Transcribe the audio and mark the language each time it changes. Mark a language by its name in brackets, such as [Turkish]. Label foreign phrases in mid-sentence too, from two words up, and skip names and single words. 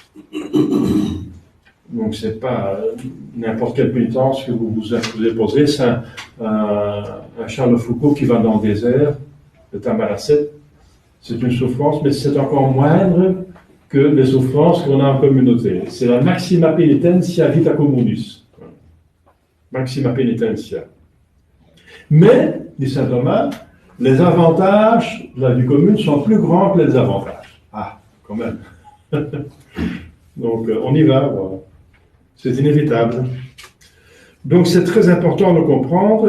[French] Donc, c'est pas n'importe quelle pénitence que vous vous posez. C'est un Charles Foucault qui va dans le désert, de Tamaracet. C'est une souffrance, mais c'est encore moindre que les souffrances qu'on a en communauté. C'est la [Latin] maxima penitentia vita communis. Maxima penitentia. [French] Mais, dit saint Thomas, les avantages de la vie commune sont plus grands que les désavantages. Ah, quand même. Donc, on y va. Voilà. C'est inévitable. Donc, c'est très important de comprendre.